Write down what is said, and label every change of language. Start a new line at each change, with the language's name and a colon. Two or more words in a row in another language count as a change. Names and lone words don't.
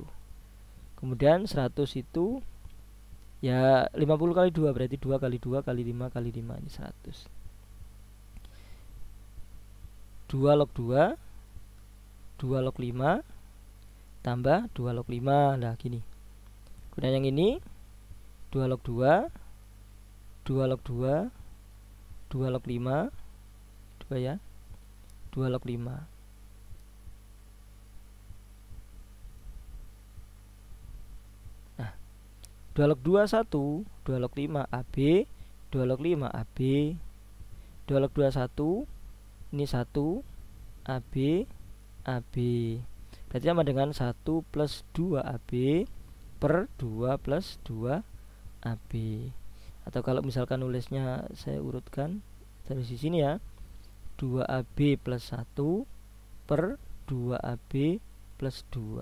Indonesian: Kemudian 100 itu ya 50 kali 2 berarti 2 kali 2 kali 5 kali 5 ini 100. 2 log 2 2 log 5 tambah 2 log 5. Nah, gini. Kemudian yang ini 2 log 2 2 log 2 2 log 5 2 ya, 2 log 5. 2 log 2 1, 2 log 5 AB, 2 log 5 AB, 2 log 2 1, ini 1 AB, AB. Berarti sama dengan 1 plus 2 AB per 2 plus 2 AB. Atau kalau misalkan nulisnya saya urutkan dari sini ya, 2AB plus 1 per 2AB plus 2.